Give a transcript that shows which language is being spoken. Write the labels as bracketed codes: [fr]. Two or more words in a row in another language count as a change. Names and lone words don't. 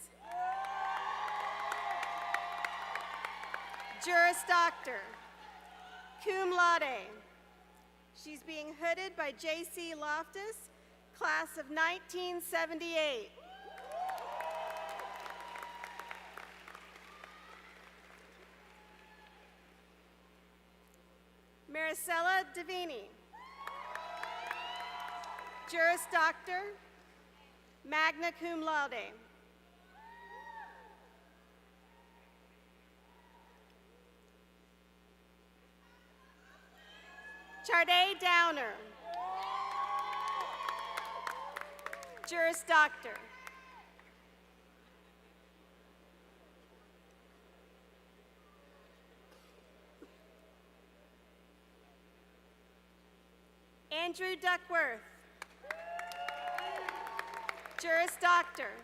[la] Juris Doctor, cum laude. [en] She's being hooded by J.C. Loftus, class of 1978. Maricela Davini. [la] Juris Doctor, magna cum laude. [en] Charday Downer. [la] Juris Doctor. [en] Andrew Duckworth. [la] Juris Doctor.